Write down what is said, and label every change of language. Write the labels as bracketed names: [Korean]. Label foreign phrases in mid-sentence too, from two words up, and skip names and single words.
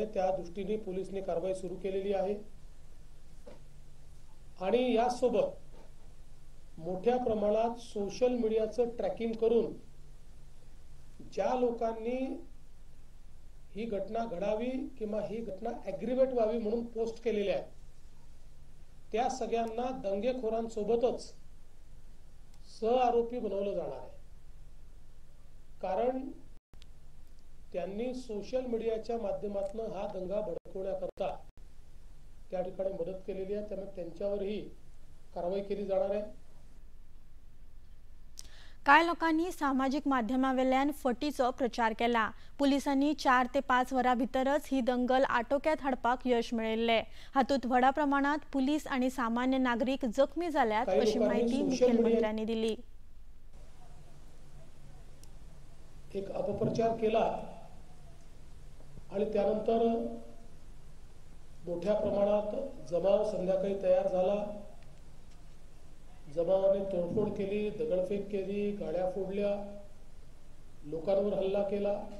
[Marathi] त्या दृष्टीने पोलिसने कारवाई सुरू केलेली आहे आणि यासोबत मोठ्या प्रमाणात [English] social mediaचं [Marathi] ट्रॅकिंग करून ज्या लोकांनी ही घटना घडावी किंवा ही घटना ॲग्रिवेट व्हावी म्हणून पोस्ट केलेल्या आहे त्या सगळ्यांना दंगेखोरांसोबतच सहआरोपी बनवलं जाणार आहे। कारण त्यांनी [English] social mediaच्या [Marathi] माध्यमातून हा दंगा भडकवण्याकरता त्या ठिकाणी मदत केलेली आहे, त्यामुळे त्यांच्यावरही कारवाई केली जाणार आहे। [Konkani] कांय लोकांनी सामाजिक माध्यमावेल्यान फटीचो प्रचार केला। पुलिसांनी 4 ते 5 वरां भितरच ही दंगल आटोक्यात हाडपाक यश मेळयल्ले। हातूंत व्हडा प्रमाणात पुलीस आणि सामान्य नागरिक जखमी जाल्यात अशी माहिती मुख्यमंत्र्यांनी दिली। [Marathi] एक अपप्रचार केला आणि त्यानंतर मोठ्या प्रमाणात जमाव संध्याकाळी तयार झाला। जमावाने तोडफोड केली, दगडफेक केली, गाड्या फोडल्या, लोकांवर हल्ला केला।